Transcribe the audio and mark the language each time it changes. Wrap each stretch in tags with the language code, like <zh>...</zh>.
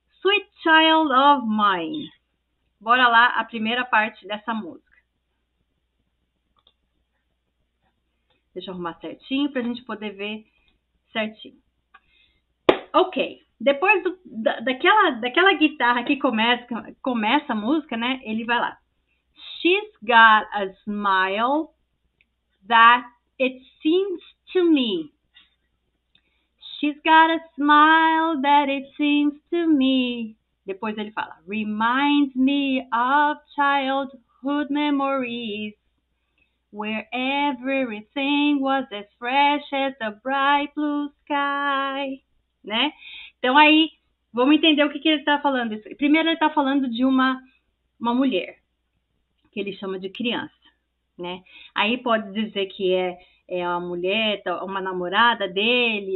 <pt>Sweet Child of Mine. Bora lá, a primeira parte dessa música. Deixa eu arrumar certinho pra gente poder ver certinho. Ok. Depois daquela guitarra que começa a música, né? Ele vai lá.</pt> <en>She's got a smile that it seems to me. She's got a smile that it seems to me.</en> <pt>Depois ele fala,</pt> <en>reminds me of childhood memories, where everything was as fresh as the bright blue sky.</en> <pt>Né? Então aí, vamos entender o que ele está falando. Primeiro ele está falando de uma mulher, que ele chama de criança. Né? Aí pode dizer que é a mulher, uma namorada dele.</pt>